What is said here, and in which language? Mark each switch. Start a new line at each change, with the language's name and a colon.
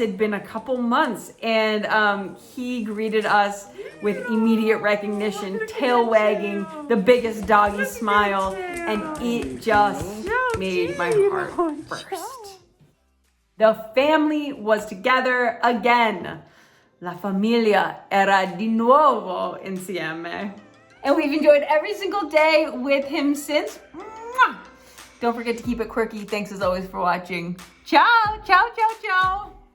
English: It'd been a couple months, and he greeted us with immediate recognition, tail wagging, the biggest doggy smile, and it just made my heart burst. The family was together again.
Italian: La familia era di nuovo insieme.
English: And we've enjoyed every single day with him since. Mwah! Don't forget to keep it quirky. Thanks as always for watching.
Italian: Ciao, ciao, ciao, ciao.